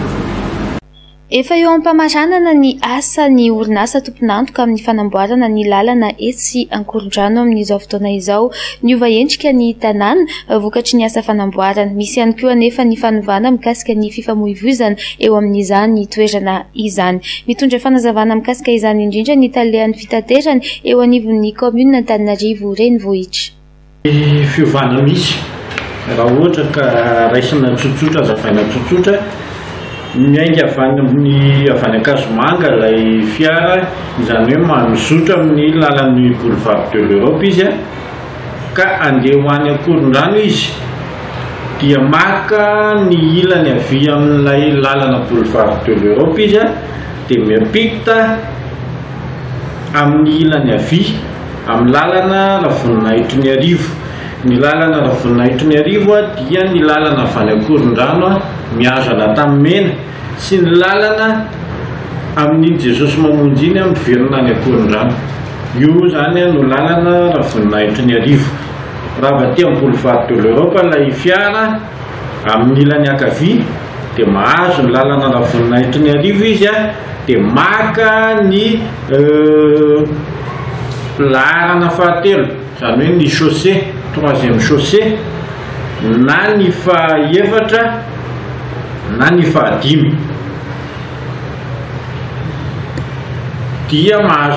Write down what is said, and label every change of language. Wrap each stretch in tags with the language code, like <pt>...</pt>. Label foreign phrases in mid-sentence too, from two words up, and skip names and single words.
<mg>efa eo ampamaranana ny asa ny orinasa tomponantoka amin'ny fanamboarana ny lalana etsy Ankorondrano amin'izao fotoana izao niova endrika ny tanàna vokatry ny asa fanamboarana misy ihany koa anefa ny fanovana mikasika ny fifamoivoizana eo amin'izany toerana izany mitondra fanazavana mikasika izany indrindra ny talehan'ny fitaterana eo anivon'ny commune Antananarivo renivohitra fiovana misy raha ohatra ka raisana tsotsotra azavaina tsotsotra miainga avany Akazomanga ilay fiara izany hoe mamisotra amin'ny lalan'ny boulevard de l'Europe izy ka andeha ho any Ankorondrano izy dia maka ny ilany avy amin'ilay lalana boulevard de l'Europe izy dia miampita amin'ny ilany avy amin'ny lalana Ravoninaitry ny Arivo ny lalana Ravoninaitry ny Arivo dia ny lalana avy any Ankorondrano miazana tamin'ny Mena sy ny lalana amin'iny Jesosy mamonjy iny miverina any Ankorondrano io zany no lalana Ravoninaitry ny Arivo raha vaty amin'ny boulevard de l'Europe ilay fiara amin'ny ilany ankavia dia mahazo ny lalana Ravoninaitry ny Arivo izy dia maka ny laharana fahatelo zany hoe ny chaussée 3e chaussée na ny fahaefatra na ny fahadimy dia mahazo</mg>